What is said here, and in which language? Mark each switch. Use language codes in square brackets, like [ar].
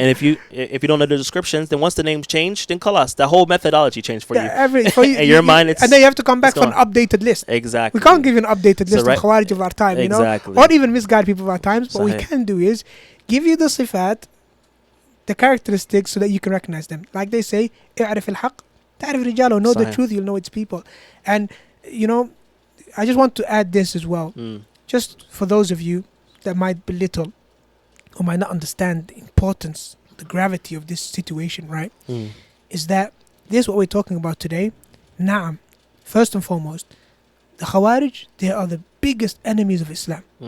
[en] And if you don't know the descriptions, then once the names change, then khalas, the whole methodology changed for you. In your mind, and then you have to come back for an updated list. Exactly. We can't give you an updated list of Khawarij of our time, exactly. or even misguided people of our times. What we can do is give you the sifat, the characteristics, so that you can recognize them. Like they say, [ar] اعرف الحق تعرف رجاله. [en] Know the truth, you'll know its people. And I just want to add this as well. Just for those of you that might belittle or might not understand the importance, the gravity of this situation, right? Is that this is what we're talking about today. Naam, first and foremost, the Khawarij, they are the biggest enemies of Islam.